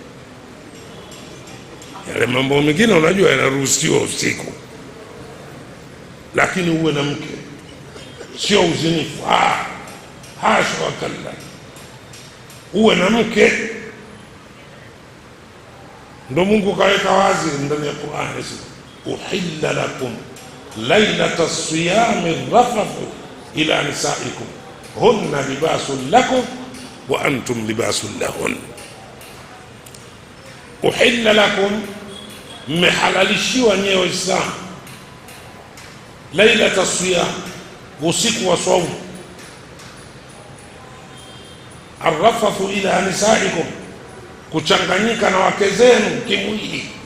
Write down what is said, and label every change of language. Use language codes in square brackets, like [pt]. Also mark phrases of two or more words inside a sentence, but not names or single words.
[sw] Yale mambo mengine unajua yanaruhusiwa usiku, lakini uwe na mke, sio uzinifu. [ar] حاشا وكلا, [sw] uwe na mke. Ndo Mungu kaweka wazi ndani ya Qur'an, [ar] أحل لكم ليلة الصيام الرفث إلى نسائكم هن لباس لكم وأنتم لباس لهن. أحل لكم, [sw] mmehalalishiwa nyewe Waislamu, [ar] ليلة الصيام, [sw] usiku wa saumu, [ar] الرفث إلى نسائكم, [sw] kuchanganyika na wake zenu kimwili.